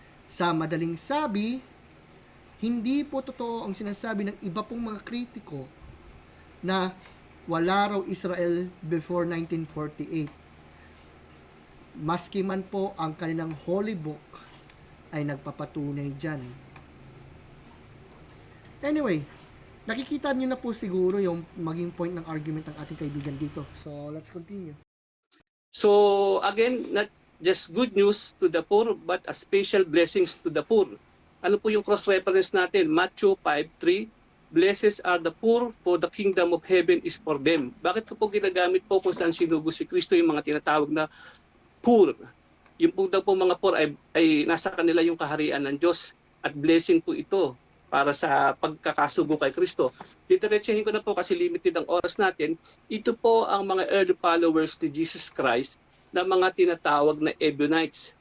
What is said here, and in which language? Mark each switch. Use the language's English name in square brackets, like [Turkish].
[Filipino] Sa madaling sabi, hindi po totoo ang sinasabi ng iba pong mga kritiko na wala raw Israel before 1948. Maski man po ang kanilang holy book ay nagpapatunay dyan. Anyway, nakikita niyo na po siguro yung maging point ng argument ng ating kaibigan dito. [English] So, let's continue. So again, not just good news to the poor, but a special blessings to the poor. [Filipino] Ano po yung cross-reference natin? Matthew 5:3, [English] blessed are the poor, for the kingdom of heaven is for them. [Filipino] Bakit po ginagamit po kung saan sinugo si Kristo yung mga tinatawag na poor? Yung po daw po mga poor ay nasa kanila yung kaharian ng Diyos at blessing po ito para sa pagkakasugo kay Kristo. Diretsahin ko na po kasi limited ang oras natin. Ito po ang mga early followers ni Jesus Christ na mga tinatawag na Ebionites.